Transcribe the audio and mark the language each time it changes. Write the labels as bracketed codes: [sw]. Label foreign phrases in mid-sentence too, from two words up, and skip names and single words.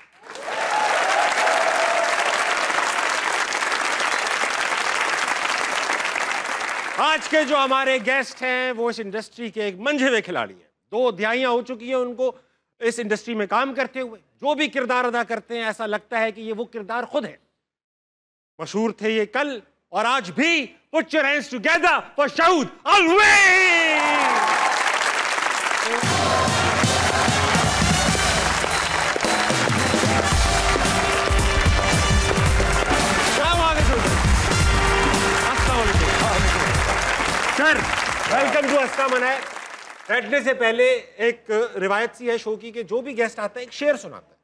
[hi] आज के जो हमारे गेस्ट हैं वो इस इंडस्ट्री के एक मंझे हुए खिलाड़ी हैं। 2 दिहाइयां हो चुकी हैं उनको इस इंडस्ट्री में काम करते हुए। जो भी किरदार अदा करते हैं ऐसा लगता है कि ये वो किरदार खुद है। मशहूर थे ये कल और आज भी। [en] Put your hands together for Shahud Alwi! [hi] सर, [en] welcome to [hi] हस्ता मनाए। बैठने से पहले एक रिवायत सी है शो की कि जो भी गेस्ट आता है एक शेर सुनाता है।